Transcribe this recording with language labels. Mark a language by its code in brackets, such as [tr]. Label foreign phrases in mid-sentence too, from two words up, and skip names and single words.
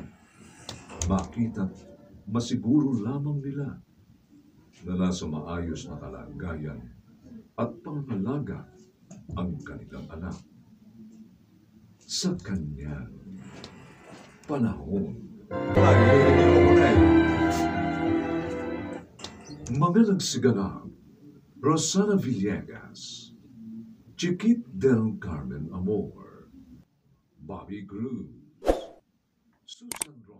[tl] Makita't masiguro lamang nila na nasa maayos na kalagayan at pangalaga ang kanilang anak. Sa kanyang panahon. Mga nagsiganap, Rosana Villegas, Chiquit del Carmen Amor, Bobby Cruz, Susan